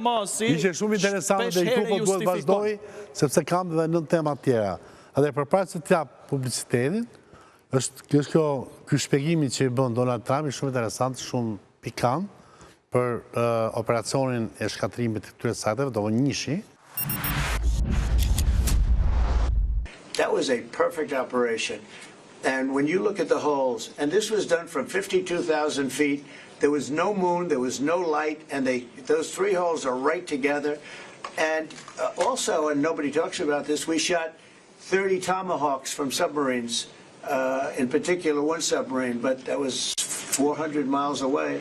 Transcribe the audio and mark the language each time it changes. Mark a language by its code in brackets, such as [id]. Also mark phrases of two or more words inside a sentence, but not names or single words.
[sq] ishte shumë interesante dhe këtu po duhet vazhdoj sepse kam edhe 9 tema të tjera. Edhe përpara se t'jap publicitetin, është ky shpjegimi që i bën Donald Trump shumë interesant, shumë pikant për operacionin e shkatrimit të këtyre sajteve, do njëshi. [en] That was a perfect operation. And when you look at the holes, and this was done from 52,000 feet, there was no moon, there was no light, and those three holes are right together. And also, and nobody talks about this, we shot 30 Tomahawks from submarines, in particular one submarine, but that was 400 miles away.